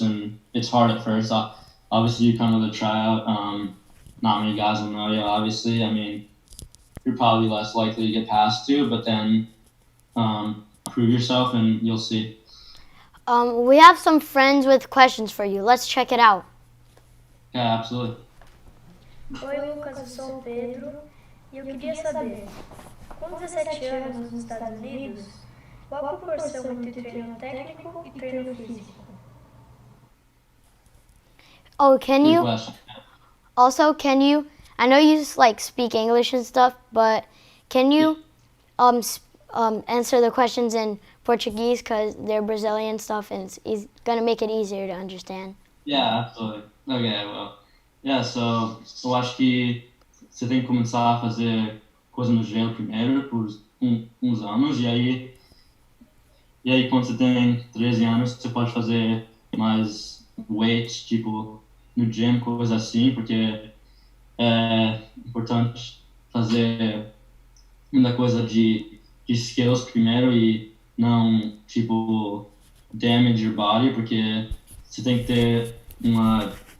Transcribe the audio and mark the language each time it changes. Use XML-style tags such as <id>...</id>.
<en>And it's hard at first. Obviously, you come to the tryout. Not many guys will know you, obviously. I mean, you're probably less likely to get passed to, but then prove yourself and you'll see. We have some friends with questions for you. Let's check it out. Yeah, absolutely.</en> <pt>Oi, Lucas, eu sou o Pedro e eu queria saber, com 17 anos nos Estados Unidos, Qual a proporção entre treino técnico e treino físico?</pt> <en>Oh, can Good you question. also I know you like speak English and stuff, but can you answer the questions in Portuguese because they're Brazilian stuff and it's gonna make it easier to understand. Yeah, absolutely. Okay, I will. Yeah, so</en> <pt>eu acho que você tem que começar a fazer coisa no gelo primeiro por uns anos e aí quando você tem 13 anos você pode fazer mais weight, tipo no gym, coisa assim, porque é importante fazer muita coisa de skills primeiro e não, tipo,</pt> <en>damage your body,</en> <pt>porque você tem que ter uma</pt>